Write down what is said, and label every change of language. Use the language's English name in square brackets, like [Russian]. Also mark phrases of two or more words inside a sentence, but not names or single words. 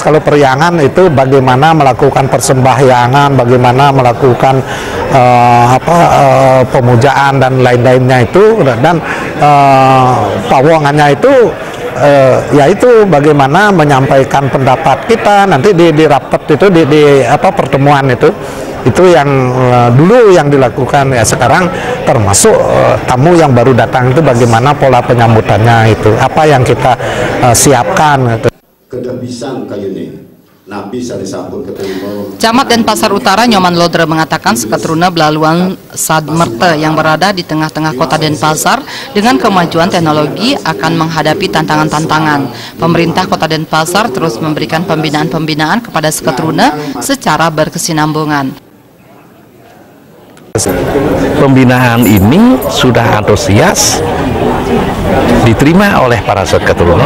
[Indonesian] Kalau periangan itu bagaimana melakukan persembahyangan, bagaimana melakukan pemujaan dan lain-lainnya itu, dan pawongannya itu yaitu bagaimana menyampaikan pendapat kita nanti di rapat itu, di pertemuan itu yang dulu yang dilakukan. Ya sekarang termasuk tamu yang baru datang itu bagaimana pola penyambutannya, itu apa yang kita siapkan gitu. Camat Denpasar Utara Nyoman Lodre mengatakan seketruna Belaluan Sadmerte yang berada di tengah-tengah Kota Denpasar dengan kemajuan teknologi akan menghadapi tantangan-tantangan. Pemerintah Kota Denpasar terus memberikan pembinaan-pembinaan kepada seketruna secara berkesinambungan. Pembinaan ini sudah antusias diterima oleh para seketruna.